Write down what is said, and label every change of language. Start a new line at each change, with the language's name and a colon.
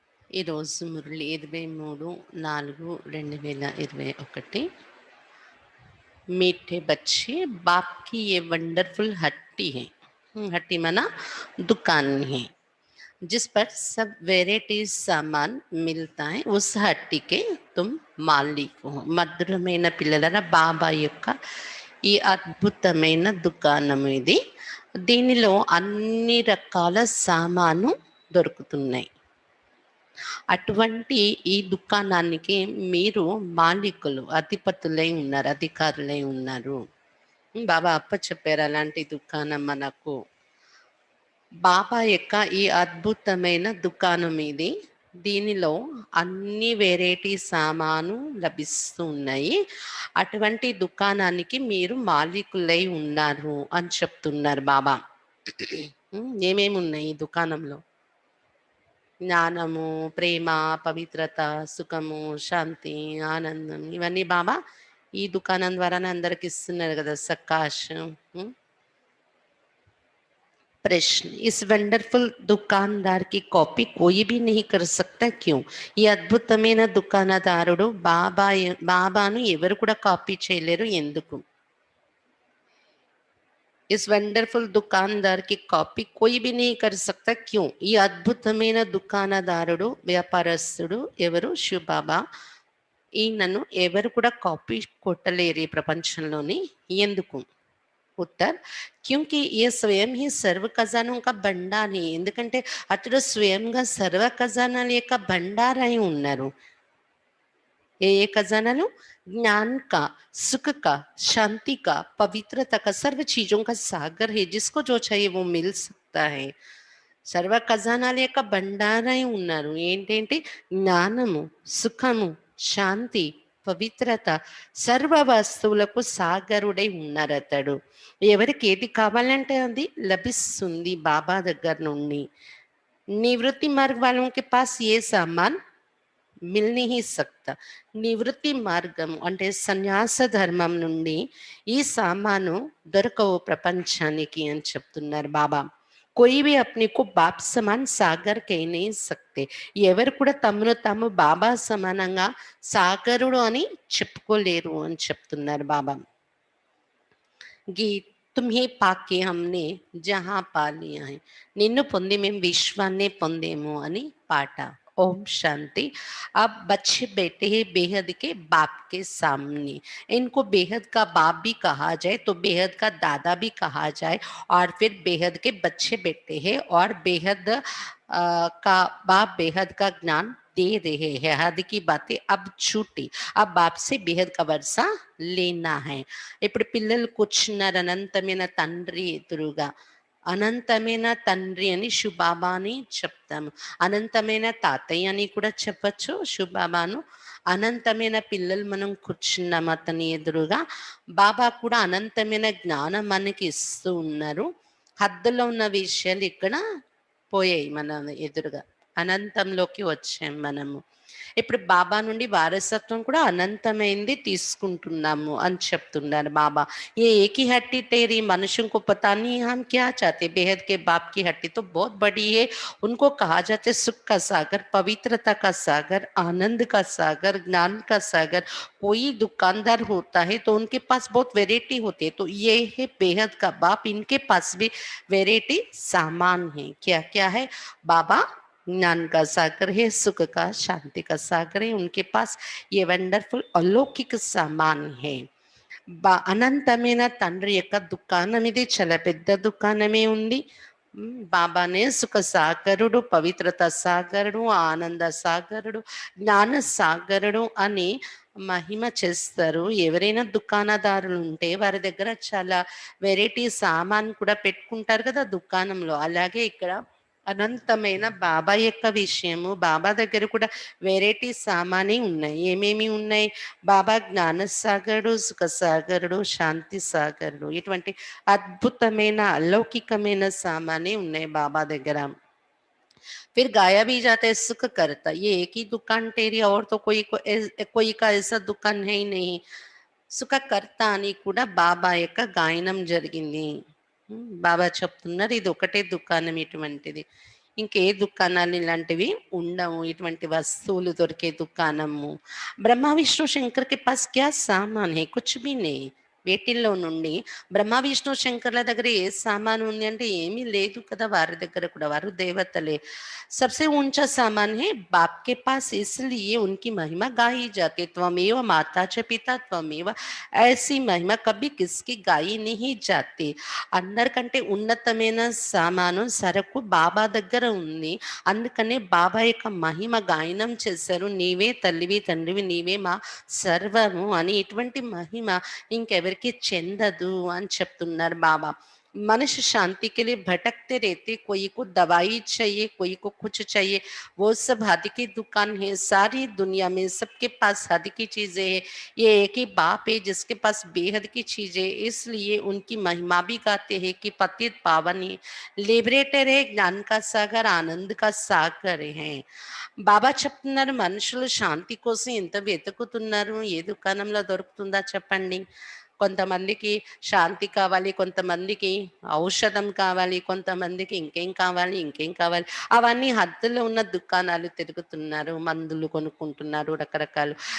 Telugu: ఈరోజు మురళి 23/4/2021.
Hindi: मीठे बच्चे, बाप की ये वंडरफुल हट्टी है. हट्टी माना दुकान है, जिस पर सब वेराइटीज सामान मिलता है. उस हट्टी के तुम मालिक हो.
Telugu: మధురమైన పిల్లలరా, బాబా యొక్క ఈ అద్భుతమైన దుకాణం ఇది. దీనిలో అన్ని రకాల సామాను దొరుకుతున్నాయి. అటువంటి ఈ దుకాణానికి మీరు మాలికులు, అధిపతులై ఉన్నారు, అధికారులై ఉన్నారు. బాబా అప్ప చెప్పారు అలాంటి దుకాణం మనకు. బాబా యొక్క ఈ అద్భుతమైన దుకాణం ఇది. దీనిలో అన్ని వెరైటీ సామాను లభిస్తూ ఉన్నాయి. అటువంటి దుకాణానికి మీరు మాలికులై ఉన్నారు అని చెప్తున్నారు బాబా. ఏమేమి ఉన్నాయి ఈ దుకాణంలో? జ్ఞానము, ప్రేమ, పవిత్రత, సుఖము, శాంతి, ఆనందం, ఇవన్నీ బాబా ఈ దుకాణం ద్వారానే అందరికి ఇస్తున్నారు కదా. సకాశం.
Hindi: प्रश्न, इस वंडरफुल दुकानदार की कॉपी कोई भी नहीं कर सकता क्यों?
Telugu: ఈ అద్భుతమైన దుకాణదారుడు బాబాను ఎవరు కూడా కాపీ చేయలేరు, ఎందుకు?
Hindi: इस वंडरफुल दुकानदार की कॉपी कोई भी नहीं कर सकता क्यों?
Telugu: ఈ అద్భుతమైన దుకాణదారుడు, వ్యాపారస్తుడు ఎవరు? శివ బాబా. ఈయనను ఎవరు కూడా కాపీ కొట్టలేరు ఈ ప్రపంచంలోని, ఎందుకు?
Hindi: उत्तर, क्योंकि ये स्वयं ही सर्व खजानों का भंडार है.
Telugu: ఎందుకంటే అతడు స్వయంగా సర్వ ఖజానాల యొక్క భండార్ అయి ఉన్నారు. ఏ ఏ ఖజానాలు?
Hindi: ज्ञान का, सुख का, शांति का, पवित्रता का, सर्व चीजों का सागर है. जिसको जो चाहिए वो मिल सकता है.
Telugu: సర్వ ఖజానాల యొక్క బండారై ఉన్నారు. ఏంటేంటి? జ్ఞానము, సుఖము, శాంతి, పవిత్రత, సర్వ వస్తువులకు సాగరుడై ఉన్నారు అతడు. ఎవరికి ఏది కావాలంటే అది లభిస్తుంది బాబా దగ్గర నుండి. నివృత్తి మార్గ
Hindi: వాलों के पास ये सामान మిల్ नहीं सकता.
Telugu: నివృత్తి మార్గం అంటే సన్యాస ధర్మం నుండి ఈ సామాను దొరకవు ప్రపంచానికి అని చెప్తున్నారు బాబా.
Hindi: कोई भी अपने को बाप समान सागर कह नहीं सकते.
Telugu: ఎవరు కూడా తమను తాము బాబా సమానంగా సాగరుడు అని చెప్పుకోలేరు అని చెప్తున్నారు బాబా.
Hindi: గీత్, तुम्हें पाके हमने जहां पा लिया है.
Telugu: నిన్ను పొంది మేము విశ్వాన్ని పొందేము అని పాట.
Hindi: ओम शांति. अब बच्चे बैठे हैं बेहद के बाप के सामने. इनको बेहद का बाप भी कहा जाए तो बेहद का दादा भी कहा जाए, और फिर बेहद के बच्चे बैठे हैं और बेहद का बाप बेहद का ज्ञान दे रहे हैं. हद की बातें अब छूटी, अब बाप से बेहद का वर्षा लेना है.
Telugu: ఇప్పుడు పిల్లలు కూర్చున్నారు అనంతమైన తండ్రి ఎదురుగా. అనంతమైన తండ్రి అని శివబాబా అని చెప్తాము. అనంతమైన తాతయ్య అని కూడా చెప్పచ్చు శివబాబాను. అనంతమైన పిల్లలు మనం కూర్చున్నాం అతని ఎదురుగా. బాబా కూడా అనంతమైన జ్ఞానం మనకి ఇస్తూ ఉన్నారు. హద్దులో ఉన్న విషయాలు ఇక్కడ పోయాయి మన ఎదురుగా. అనంతంలోకి వచ్చాం మనము. ఇప్పుడు బాబా నుండి వారసత్వం కూడా అనంతమైంది తీసుకుంటున్నాము అని చెప్తున్నారు బాబా.
Hindi: ये एक ही हड्डी तेरी मनुष्यों को पता नहीं हम क्या चाहते, बेहद के बाप की हड्डी तो बहुत बड़ी है, उनको कहा जाता है सुख का सागर, पवित्रता का सागर, आनंद का सागर, ज्ञान का सागर। कोई दुकानदार होता है तो उनके पास बहुत वेराइटी होती है, तो ये है बेहद का बाप, इनके पास भी वेराइटी सामान है। क्या क्या है? बाबा ज्ञान का सागर है, सुख का, शांति का सागर है, उनके पास ये वंडरफुल अलौकिक सामान है।
Telugu: అనంతమైన తండ్రి యొక్క దుకాణం ఇది, చాలా పెద్ద దుకాణమే ఉంది. బాబానే సుఖ సాగరుడు, పవిత్రత సాగరుడు, ఆనంద సాగరుడు, జ్ఞాన సాగరుడు అని మహిమ చేస్తారు. ఎవరైనా దుకాణదారులు ఉంటే వారి దగ్గర చాలా వెరైటీ సామాన్ కూడా పెట్టుకుంటారు కదా దుకాణంలో. అలాగే ఇక్కడ అనంతమైన బాబా యొక్క విషయము, బాబా దగ్గర కూడా వెరైటీ సామానే ఉన్నాయి. ఏమేమి ఉన్నాయి? బాబా జ్ఞాన సాగరుడు, సుఖ సాగరుడు, శాంతి సాగరుడు, ఇటువంటి అద్భుతమైన అలౌకికమైన సామానే ఉన్నాయి బాబా దగ్గర.
Hindi: फिर गाया भी जाता है सुख करता, ये एक ही दुकान तेरी और तो कोई का ऐसा दुकान है ही नहीं.
Telugu: సుఖ కర్త అని కూడా బాబా యొక్క గాయనం జరిగింది. బాబా చెప్తున్నారు ఇది ఒకటే దుకాణం ఇటువంటిది, ఇంకే దుకాణాలు ఇలాంటివి ఉండవు, ఇటువంటి వస్తువులు దొరికే దుకాణము.
Hindi: బ్రహ్మ విష్ణు శంకర్ కే పాస్ క్యా సామాన్ హై? కుచ్ భీ नहीं.
Telugu: వేటిల్లో నుండి బ్రహ్మ విష్ణు శంకర్ల దగ్గర ఏ సామాన్ ఉంది అంటే ఏమీ లేదు కదా వారి దగ్గర కూడా, వారు దేవతలే.
Hindi: सबसे ऊंचा सामान है बाप के पास, इसलिए उनकी महिमा गाई जाती है.
Sanskrit: त्वमेव माता च पिता त्वमेव,
Hindi: ऐसी महिमा कभी किसकी गाई नहीं जाती.
Telugu: అందరికంటే ఉన్నతమైన సామాను సరకు బాబా దగ్గర ఉంది, అందుకనే బాబా యొక్క మహిమ గాయనం చేశారు. నీవే తల్లివి తండ్రివి, నీవే మా సర్వము అని. ఇటువంటి మహిమ ఇంకెవరికి చెందదు అని చెప్తున్నారు బాబా.
Hindi: मनुष्य शांति के लिए भटकते रहते, कोई को दवाई चाहिए, कोई को कुछ चाहिए, वो सब हद की दुकान है. सारी दुनिया में सबके पास हद की चीजें है. ये एक ही बाप है जिसके पास बेहद की चीजें, इसलिए उनकी महिमा भी गाते हैं कि पतित पावन है, लिबरेटर है, ज्ञान का सागर, आनंद का सागर है.
Telugu: బాబా చెప్తున్నారు మనుషులు శాంతి కోసం ఎంత వెతుకుతున్నారు, ఏ దుకాణంలో దొరుకుతుందా చెప్పండి. కొంతమందికి శాంతి కావాలి, కొంతమందికి ఔషధం కావాలి, కొంతమందికి ఇంకేం కావాలి ఇంకేం కావాలి, అవన్నీ హద్దులో ఉన్న దుకాణాలు తిరుగుతున్నారు, మందులు కొనుక్కుంటున్నారు రకరకాలు.